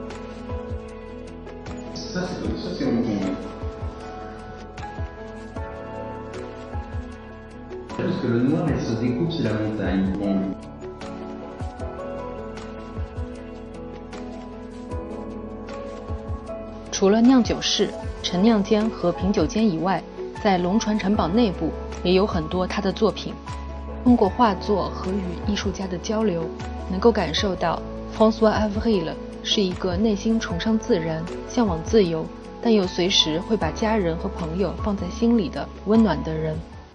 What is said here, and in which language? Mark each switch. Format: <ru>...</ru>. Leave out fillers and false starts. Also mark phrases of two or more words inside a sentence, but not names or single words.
<fr>Ça c'est Hong Kong. que le noir, il se découpe sur la montagne.</fr> <zh>除了酿酒室、陈酿间和品酒间以外，在龙船城堡内部也有很多他的作品。通过画作和与艺术家的交流，能够感受到 François Avril 是一个内心崇尚自然、向往自由，但又随时会把家人和朋友放在心里的温暖的人。</zh>